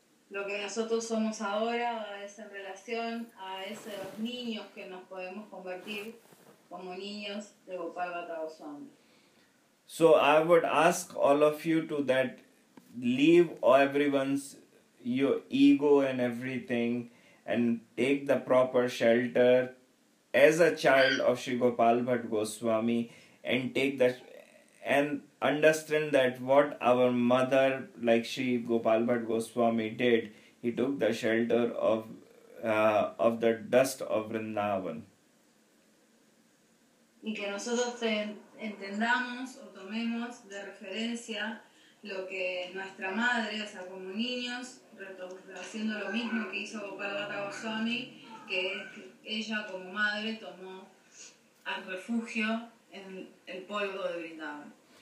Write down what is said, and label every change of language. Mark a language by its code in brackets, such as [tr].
[es] Lo que nosotros somos ahora es en relación a esos niños que nos podemos convertir como niños de Gopal Bhatt Goswami. [en] So I would ask all of you to that, leave everyone's, your ego and everything, and take the proper shelter as a child of Sri Gopal Bhatt Goswami, and take that and understand that what our mother, like Sri Gopal Bhatt Goswami, did, he took the shelter of the dust of Vrindavan. [es] Y que nosotros entendamos o tomemos de referencia lo que nuestra madre, o sea, como niños, haciendo lo mismo que hizo Gopal Bhatt Goswami, que ella como madre tomó al refugio en el polvo de Vrindavan.